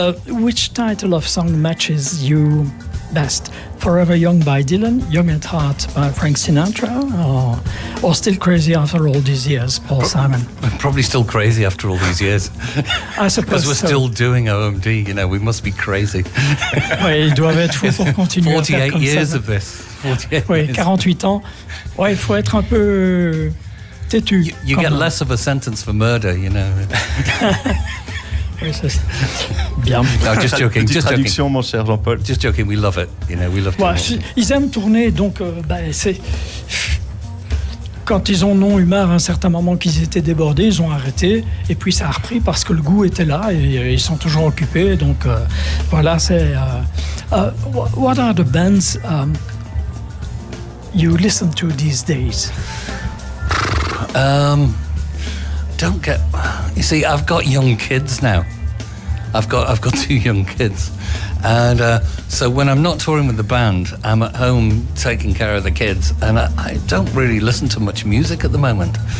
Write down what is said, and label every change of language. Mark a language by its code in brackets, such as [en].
[en] Which title of song matches you best? Forever Young by Dylan, Young at Heart by Frank Sinatra, or Still Crazy After All These Years, Paul Simon? Probably Still Crazy After All These Years. I suppose we're still doing OMD, you know, we must be crazy. [fr] Oui, ils doivent être fous pour continuer. [en] 48 [fr] à faire comme [en] years [fr] ça. [en] Of this. 48 [fr] oui, 48 ans. Ouais, il faut être un peu têtu. [en] You get less of a sentence for murder, you know. [fr] Bien. [en] No, just joking. Just [fr] traduction, [en] joking. [fr] Mon cher Jean-Paul. [en] Just joking. We love it. You know, we love. [fr] Ouais, ils aiment tourner, donc c'est quand ils en ont eu marre à un certain moment qu'ils étaient débordés, ils ont arrêté et puis ça a repris parce que le goût était là et ils sont toujours occupés. Donc voilà, c'est. [en] What are the bands you listen to these days? Don't get. You see, I've got young kids now. I've got two young kids, and so when I'm not touring with the band, I'm at home taking care of the kids, and I don't really listen to much music at the moment.